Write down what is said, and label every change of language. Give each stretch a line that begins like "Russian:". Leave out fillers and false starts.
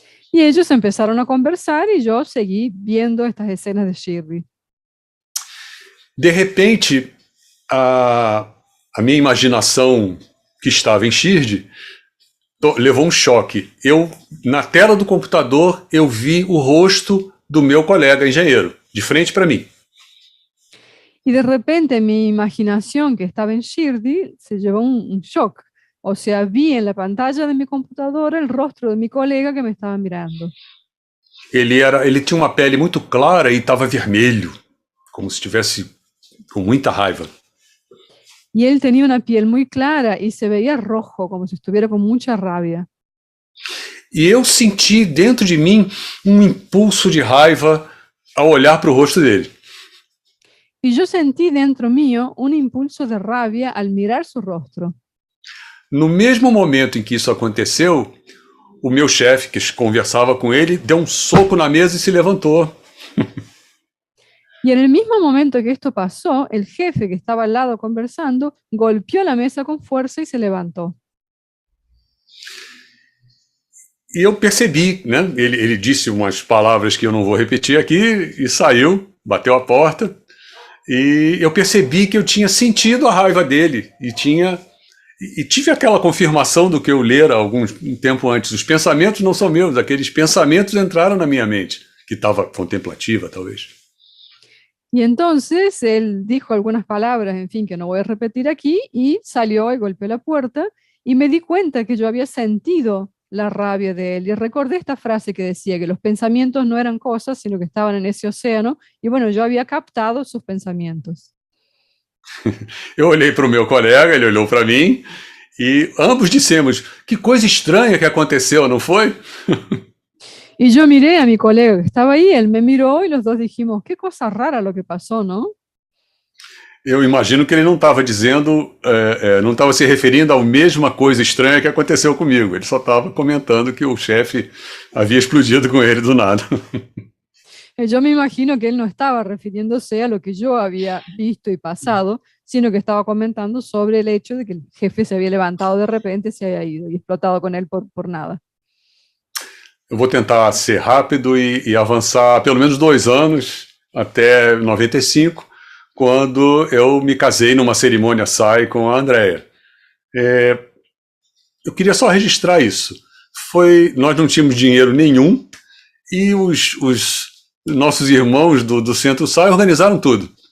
Spanish: Y ellos empezaron a conversar y yo seguí viendo estas escenas de Shirdi.
Portuguese: De repente, a minha imaginação que estava em Shirdi levou um choque. Na tela do computador, eu vi o rosto do meu colega engenheiro, de frente para mim.
Spanish: Y de repente mi imaginación que estaba en Shirdi se llevó un shock. O sea, vi en la pantalla de mi computadora el rostro de mi colega que me estaba mirando.
Portuguese: Ele tinha uma pele muito clara e estava vermelho, como se estivesse com muita raiva.
Spanish: Y él tenía una piel muy clara y se veía rojo, como si estuviera con mucha rabia.
Portuguese: E eu senti dentro de mim um impulso de raiva ao olhar para o rosto dele.
Spanish: Y yo sentí dentro mío un impulso de rabia al mirar su rostro.
Portuguese: No mesmo momento em que isso aconteceu, o meu chefe, que conversava com ele, deu um soco na mesa e se levantou.
Spanish: Y en el mismo momento que esto pasó, el jefe que estaba al lado conversando golpeó la mesa con fuerza y se levantó.
Portuguese: E eu percebi, né? Ele disse umas palavras que eu não vou repetir aqui e saiu, bateu a porta. E eu percebi que eu tinha sentido a raiva dele e tive aquela confirmação do que eu lera um tempo antes. Os pensamentos não são meus, aqueles pensamentos entraram na minha mente, que estava contemplativa, talvez.
Spanish: Y entonces él dijo algunas palabras, en fin, que no voy a repetir aquí, y salió y golpeó la puerta, y me di cuenta que yo había sentido la rabia de él. Y recordé esta frase que decía que los pensamientos no eran cosas, sino que estaban en ese océano, y bueno, yo había captado sus pensamientos.
Portuguese: Eu olhei para o meu colega, ele olhou para mim, e ambos dissemos, que coisa estranha que aconteceu, não foi?
Spanish: Y yo miré a mi colega que estaba ahí, él me miró y los dos dijimos, qué cosa rara lo que pasó, ¿no?
Portuguese: Eu imagino que ele não estava dizendo, não estava se referindo à mesma coisa estranha que aconteceu comigo. Ele só estava comentando que o chefe havia explodido com ele do nada.
Spanish: Yo me imagino que él no estaba refiriéndose a lo que yo había visto y pasado, sino que estaba comentando sobre el hecho de que el jefe se había levantado de repente, se había ido y explotado con él por nada.
Portuguese: Eu vou tentar ser rápido e avançar pelo menos 2 anos, até 95, quando eu me casei numa cerimônia SAI com a Andrea. Eu queria só registrar isso. Nós não tínhamos dinheiro nenhum e os nossos irmãos do Centro SAI organizaram tudo.